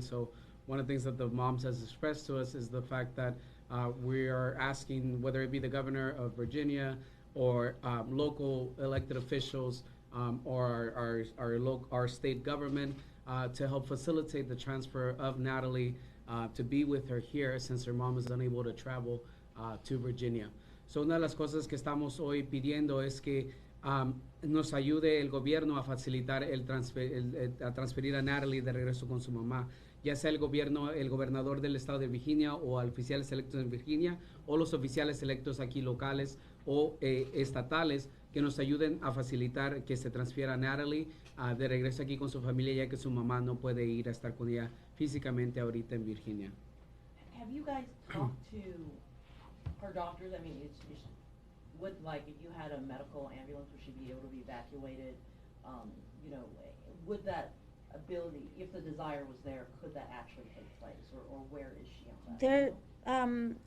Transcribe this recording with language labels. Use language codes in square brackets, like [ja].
[en] So one of the things that the moms has expressed to us is the fact that we are asking, whether it be the governor of Virginia or local elected officials or our state government to help facilitate the transfer of Natalie to be with her here, since her mom is unable to travel to Virginia. [es] So una de las cosas que estamos hoy pidiendo es que nos ayude el gobierno a facilitar a transferir a Natalie de regreso con su mamá, ya sea el gobernador del estado de Virginia o oficiales electos en Virginia o los oficiales electos aquí locales o estatales, que nos ayuden a facilitar que se transfiera a Natalie de regreso aquí con su familia, ya que su mamá no puede ir a estar con ella físicamente ahorita en Virginia. [en] Have you guys talked to her doctors? I mean, would, like, if you had a medical ambulance, would she be able to be evacuated? You know, would that ability, if the desire was there, could that actually take place, or where is she on that?